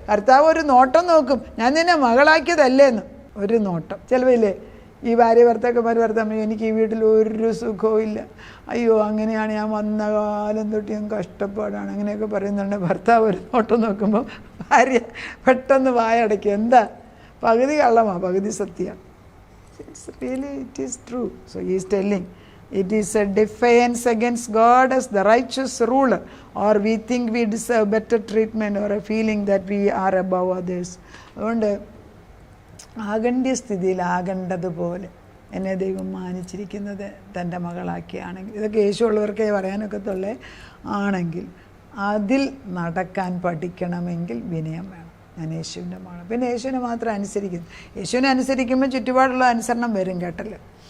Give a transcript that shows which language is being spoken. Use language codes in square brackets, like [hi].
[ml] കർത്താവ് ഒരു നോട്ടം നോക്കും, ഞാൻ നിന്നെ മകളാക്കിയതല്ലേന്ന് ഒരു നോട്ടം. ചിലവില്ലേ ഈ ഭാര്യ ഭർത്താക്കന്മാർ എനിക്ക് ഈ വീട്ടിൽ ഒരു സുഖവും ഇല്ല, അയ്യോ അങ്ങനെയാണ്, ഞാൻ വന്ന കാലം തൊട്ട് ഞാൻ കഷ്ടപ്പാടാണ്, അങ്ങനെയൊക്കെ പറയുന്നുണ്ട്. ഭർത്താവ് ഒരു നോട്ടം നോക്കുമ്പോൾ ഭാര്യ പെട്ടെന്ന് വായടയ്ക്കും. എന്താ? പകുതി കള്ളമാണ്, പകുതി സത്യമാണ്. [en] It's really it is true. So he is telling it is a defiance against God as the righteous ruler, or we think we deserve better treatment, or a feeling that we are above others. [ml] അതുകൊണ്ട് ആകണ്ഠ്യ സ്ഥിതിയിലാകേണ്ടതുപോലെ എന്നെ ദൈവം മാനിച്ചിരിക്കുന്നത് തൻ്റെ മകളാക്കിയാണെങ്കിൽ, ഇതൊക്കെ യേശുള്ളവർക്കേ പറയാനൊക്കത്തുള്ളേ ആണെങ്കിൽ, അതിൽ നടക്കാൻ പഠിക്കണമെങ്കിൽ വിനയം വേണം. ഞാൻ യേശുവിൻ്റെ മകൾ, പിന്നെ യേശുവിനെ മാത്രം അനുസരിക്കുന്നു. യേശുവിനെ അനുസരിക്കുമ്പോൾ ചുറ്റുപാടുള്ള അനുസരണം വരും, കേട്ടല്ലോ.